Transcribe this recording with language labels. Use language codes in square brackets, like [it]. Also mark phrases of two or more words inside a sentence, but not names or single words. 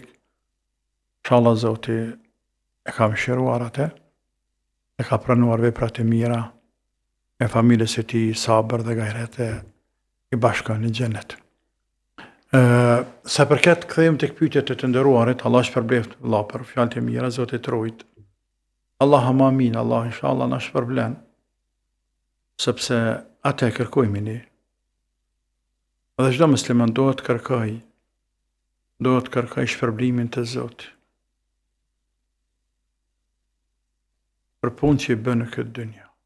[sq] Inshallah Zoti e ka mëshiruar atë, e ka pranuar veprat e mira, e familjes e tij sabër dhe gajret e i bashkon në xhenet. Sa përket kthehemi tek pyetjet e të nderuarit, Allah shpërbleft vëlla për fjalët e mira, Zoti të rujt. [ar] اللهم آمين, [sq] Allah inshallah na shpërblen, sepse atë e kërkojmë ne. Dhe çdo musliman duhet kërkoj shpërblimin të Zotit për punë që i bën në këtë dynja.